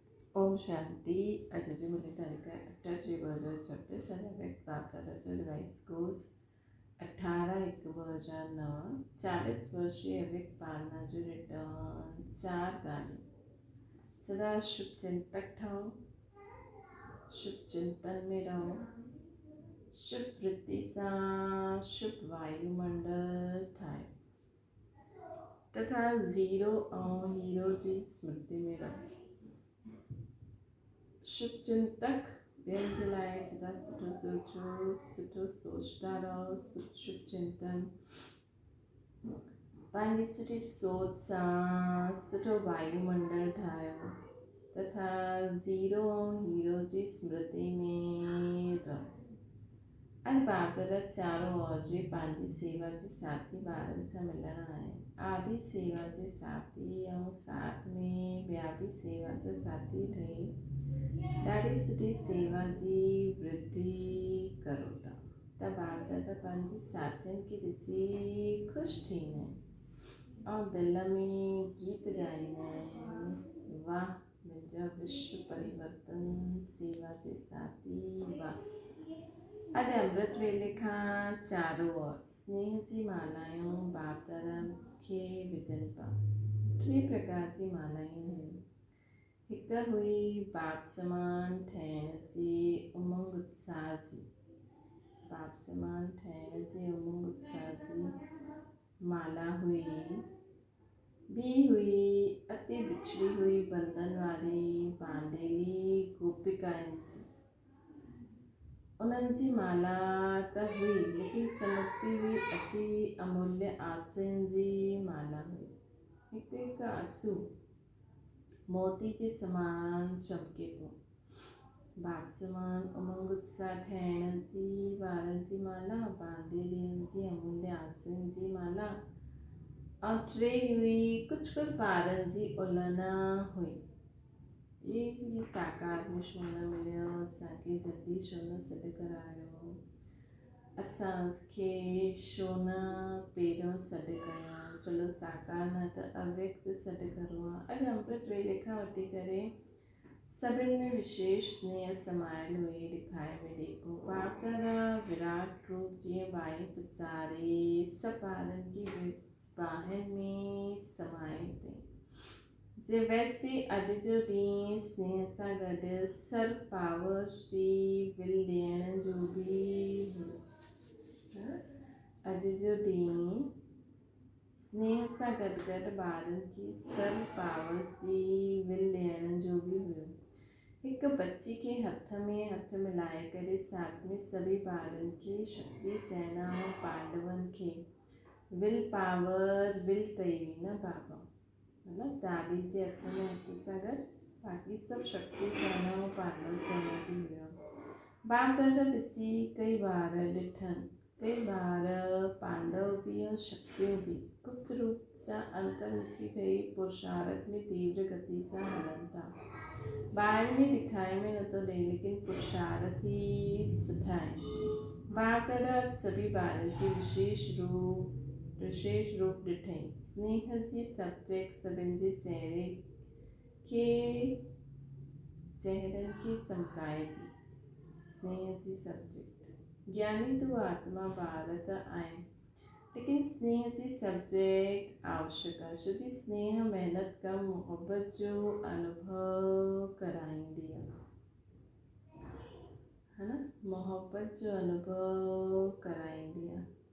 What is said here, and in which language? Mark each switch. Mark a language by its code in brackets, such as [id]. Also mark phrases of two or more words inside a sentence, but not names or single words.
[sd] ओम शांति। अॼु जो मिली तारीख़ 8/2026 अने व्यक्त वार्ता जो [en] revise course [sd] 18/1/2009 40 वर्षीय व्यक्त पालना जो रिटर्न 4 गाने। सदा शुभ चिंतक ठहो, शुभ चिंतन में रहो, शुभ वृत्ति सां शुभ वायुमंडल ठाहे तथा ज़ीरो ऐं हीरो जी स्मृति में रहो। शुभ चिंतक ॿियनि जे लाइ सदा सुठो सोचो, सुठो सोचता रहो। शुभ चिंतन पंहिंजी सुठी सोच सां सुठो वायुमंडल ठाहियो तथा ज़ीरो ऐं हीरो जी स्मृति में रहो। अॼु बाबा चारों ओर जे पंहिंजी सेवा जे साथी ॿारनि सां मिलणु आया। आदि सेवा जे साथी ऐं साथ में ॿिया बि सेवा जा साथी ठही ॾाढी सुठी सेवा जी वृद्धि करो था। त बाप दादा पंहिंजे साथियुनि खे ॾिसी ख़ुशि थींदा आहिनि ऐं दिलि में गीत ॻाईंदा आहिनि, वाह मुंहिंजा विश्व परिवर्तन सेवा जे साथी वाह। अॼु अमृत वेले खां चारों ओर स्नेह जी मालायूं बाप दादा खे विझनि पिया। 3 प्रकार जी मालायूं हुयूं। हिकु हुई बाप समान ठहिण जी उमंग उत्साह जी, बाप समान ठहिण जी उमंग उत्साह जी माला हुई। ॿी हुई अति बिछड़ी हुई बंधन वारी बांधेली गोपिकाउनि जी, उन्हनि जी माला त हुई लेकिन चमकती हुई अति अमूल्य आंसुनि जी माला हुई। हिकु आंसू मोती के समान चमके थो। बाप समान उमंग उत्साह ठहिण जी वारनि जी माला, बांधेलियुनि जी अमूल्य आंसुनि जी माला ऐं 3 हुई कुझु ॿारनि जी उलना हुई। ये साकार में छो न मिलियो, असांखे जल्दी छो न सॾु करायो, असांखे छो न पहिरियों सॾु कयो। चलो साकार न त अव्यक्त सॾु करिणो आहे। अॼु अमृत वेले खां वठी करे सभिनि में विशेष स्नेह समायल हुई ॾेखारे में ॾेखो। बाप दादा विराट रूप जीअं वायु पसारे सभु ॿारनि खे बाहिनि में समाए अथई। जे वैसे अॼु जो ॾींहुं स्नेह सां गॾु सर्व पावर्स जी विल ॾियण जो बि हुयो। अॼु जो ॾींहुं स्नेह सां गॾु गॾु ॿारनि खे सर्व पावर्स जी विल ॾियण जो बि हुयो। हिकु बच्ची के हथ में हथ मिलाए करे साथ में सभी ॿारनि खे शक्ति सेना ऐं पांडवनि खे [en] will power [sd] विल कई हुई न बाबा, मतलब दादी जे हथ में हथ सां गॾु बाक़ी सभु शक्ति सेना ऐं पांडव सेना बि हुयो। बाप दादा ॾिसी कई ॿार ॾिठनि, कई ॿार पांडव बि ऐं शक्तियूं बि गुप्त रूप सां अंतर्मुखी ठही पुरुषार्थ में तीव्र गति सां हलनि था। ॿाहिरि में ॾिखाई में नथो ॾे लेकिन पुरुषार्थ ई सुठा आहिनि। बाप दादा सभी ॿारनि खे विशेष रूप ॾिठई। स्नेह जी सब्जेक्ट सभिनि जे चेहरनि खे चमकाए थी। स्नेह जी सब्जेक्ट ज्ञानी तू आत्मा ॿार त आहिनि लेकिन स्नेह जी सब्जेक्ट आवश्यक आहे, छो जी स्नेह महिनत कम मोहब्बत जो अनुभव कराईंदी आहे, है न, मोहब्बत जो अनुभव कराईंदी आहे।